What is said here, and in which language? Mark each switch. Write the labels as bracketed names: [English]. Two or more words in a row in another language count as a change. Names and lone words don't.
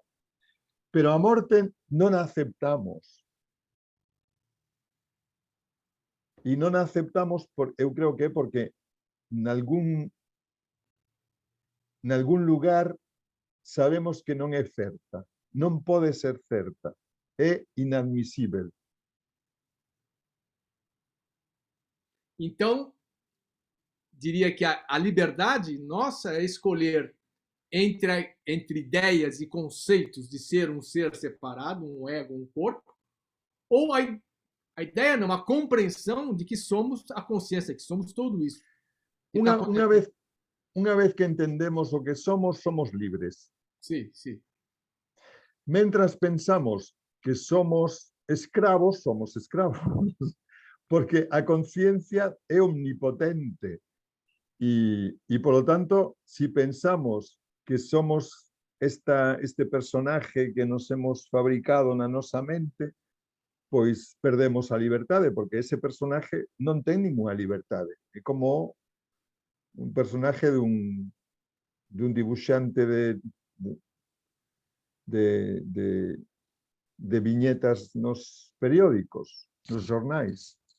[Galician] Pero a morte non a aceptamos. E non a aceptamos, eu creo que é porque nalgún lugar sabemos que non é certa. Non pode ser certa. É inadmisível. [Portuguese] Então, diria que a liberdade nossa é escolher entre ideias e conceitos de ser um ser separado, um ego, um corpo, ou a ideia não, a compreensão de que somos a consciência, que somos tudo isso. Que tá [Galician] Unha vez que entendemos o que somos libres. [Portuguese] Sim, sim. [Galician] Mentras pensamos que somos escravos, porque a conciencia é omnipotente. [Spanish] Y por lo tanto, si pensamos que somos este personaje que nos hemos fabricado [Galician] na nosa mente, pois perdemos a liberdade, porque ese personaje non ten ninguna liberdade. É como un personaje de un dibuixante de viñetas nos periódicos, [Portuguese] nos jornais.